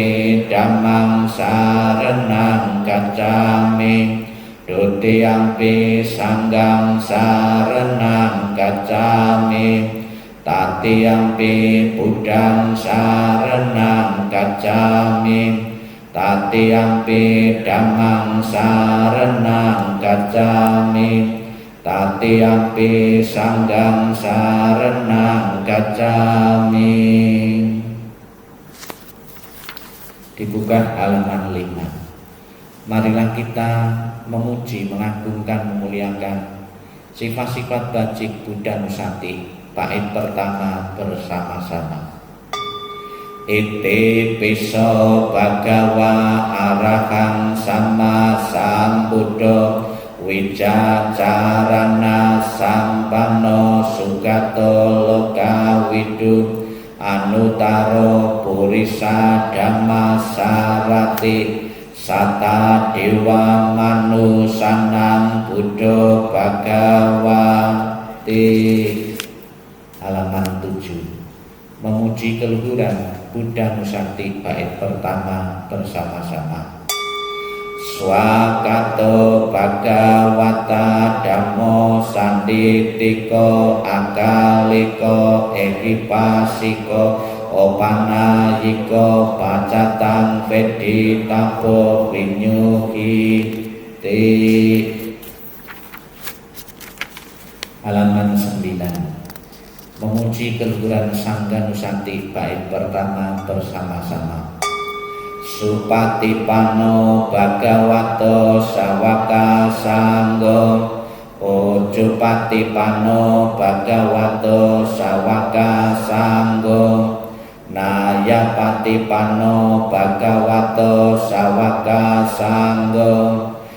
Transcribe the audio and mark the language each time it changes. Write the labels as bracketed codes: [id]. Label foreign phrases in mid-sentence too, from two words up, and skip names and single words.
[pi] Dhammang saranang gacchami, Dutiyampi Sanghang saranang gacchami, Tatiyampi Buddhang saranang gacchami, Tatiyampi Dhammang saranang gacchami, Tatiyampi Sanghang saranang gacchami. [id] Dibuka halaman 5. Marilah kita memuji, mengagungkan, memuliakan sifat-sifat bajik Buddha Nusati. Bait pertama bersama-sama. [pi] Iti piso bhagawa arahang sama sambuddha, wicacarana sampanno sugato lokawidu, anutaro purisa dhamma sarati, sata dewa manusanang buddha bhagawati. [id] Halaman 7. Memuji keluhuran Buddha Nusati. Bait pertama bersama-sama. [pi] Swakato bhagavata dhammo sanditiko akaliko ehipasiko opanayiko pacatang veditapo vinyuhiti. [id] Halaman 9. Memuji keluhuran Sangga Nusati. Bait pertama bersama-sama. [pi] Supatipano bhagavato sawaka sanggo, Ujupatipano bhagavato sawaka sanggo, Nayapatipano bhagavato sawaka sanggo,